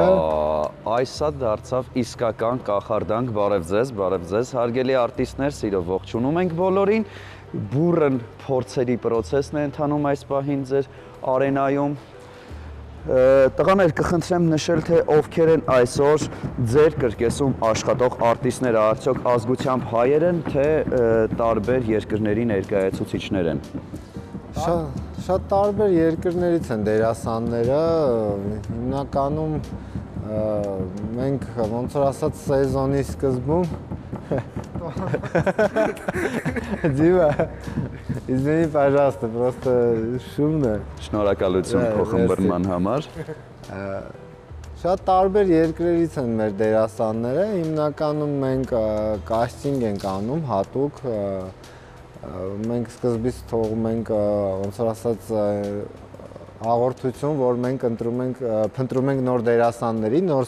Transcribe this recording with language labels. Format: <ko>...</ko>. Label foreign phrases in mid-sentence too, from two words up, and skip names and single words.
<hy>Այսա դարձավ իսկական կախարդանք, բարև ձեզ, հարգելի արտիստներ, սիրով ողջունում ենք բոլորին։ Բուրըն փորձերի process-ն է ընթանում այս պահին ձեր արենայում։ Տղաներ, կխնդրեմ նշել, թե ովքեր են այսօր ձեր կրկեսում աշխատող արտիստները, արդյոք ազգությամբ հայեր են, թե տարբեր երկրների ներկայացուցիչներ են։ Շատ տարբեր երկրներից են դերասանները, հիմնականում մենք ոնց որ ասած սեզոնի սկզբում</hy> <ru>Дима, извини, пожалуйста, просто шумно։</ru> <hy>Շնորհակալություն փոխմբռնման համար։ Շատ տարբեր երկրերից են մեր դերասանները, հիմնականում մենք կաստինգ ենք անում հատուկ, մենք սկզբից թողում ենք ոնց որ ասած հաղորդություն, որ մենք փնտրում ենք նոր դերասանների, նոր</hy>